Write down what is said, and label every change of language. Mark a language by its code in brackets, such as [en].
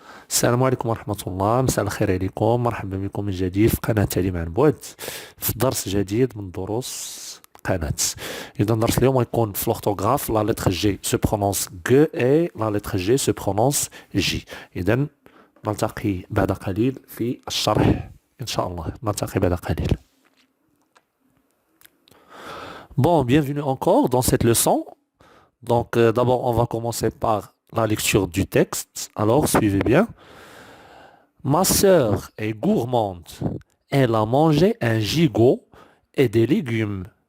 [ar] السلام عليكم ورحمة الله، مساء الخير عليكم، مرحبا بكم من جديد في قناة تعليم عن بعد في درس جديد من دروس القناة. [fr] إذا درس اليوم يكون في l'orthographe la lettre G se prononce G et la lettre G se prononce J. [ar] إذا نلتقي بعد قليل في الشرح إن شاء الله، نلتقي بعد قليل. [fr] Bon, bienvenue encore dans cette leçon. Donc, d'abord, on va commencer par la lecture du texte. Alors, suivez bien. Ma sœur est gourmande. Elle a mangé un gigot et des légumes.